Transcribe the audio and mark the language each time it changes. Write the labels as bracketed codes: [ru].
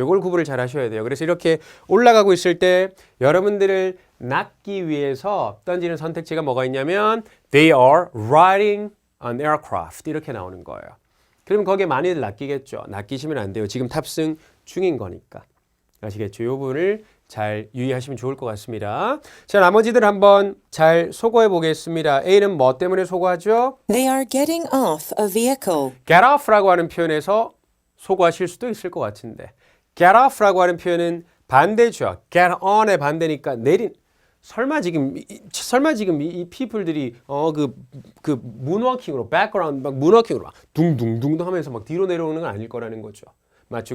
[ko] 이걸 구분을 잘 하셔야 돼요. 그래서 이렇게 올라가고 있을 때 여러분들을 낚기 위해서 던지는 선택지가 뭐가 있냐면 [en] They are riding an aircraft [ko] 이렇게 나오는 거예요. 그럼 거기에 많이들 낚이겠죠. 낚이시면 안 돼요. 지금 탑승 중인 거니까. 아시겠죠? 이 부분을 잘 유의하시면 좋을 것 같습니다. 자, 나머지들 한번 잘 소거해 보겠습니다. A는 뭐 때문에 소거하죠? [en] They are getting off a vehicle. [ko] get off라고 하는 표현에서 소거하실 수도 있을 것 같은데 get off라고 하는 표현은 반대죠. get on의 반대니까 내린 설마 지금 이 people들이 그 문워킹으로 background 막 문워킹으로 막 둥둥둥 하면서 막 뒤로 내려오는 건 아닐 거라는 거죠. 맞죠?